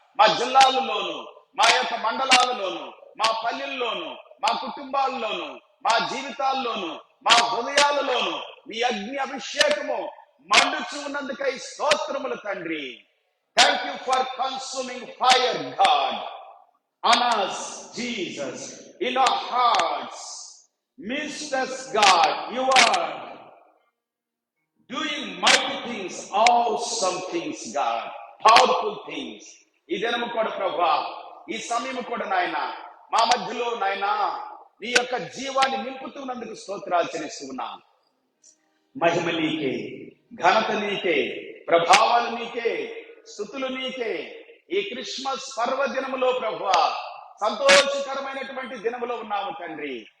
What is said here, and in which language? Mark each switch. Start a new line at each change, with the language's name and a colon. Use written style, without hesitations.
Telugu: మా జిల్లాలలోను, మా యొక్క మండలాలలోను, మా పల్లెల్లోను, మా కుటుంబాల్లోను, మా జీవితాల్లోను, మా హృదయాలలోను నీ అగ్ని అభిషేకము మండుచు ఉన్నందుకై స్తోత్రములు తండ్రి.
English: Thank you for consuming fire God on us, Jesus, in our hearts. Mistress God, you are doing mighty things, awesome things, God, powerful things.
Telugu: ఈ దినము కూడా ప్రభా, ఈ సమయము కూడా నాయన మా మధ్యలో నాయన నీ యొక్క జీవాన్ని నింపుతున్నందుకు స్తోత్రాలు చెల్లిస్తున్నాం. మహిమ నీకే, ఘనత నీకే, ప్రభావాలు నీకే, స్తుతులు నీకే. ఈ క్రిస్మస్ పర్వదినములో ప్రభువా, సంతోషకరమైనటువంటి దినములో ఉన్నాము తండ్రి.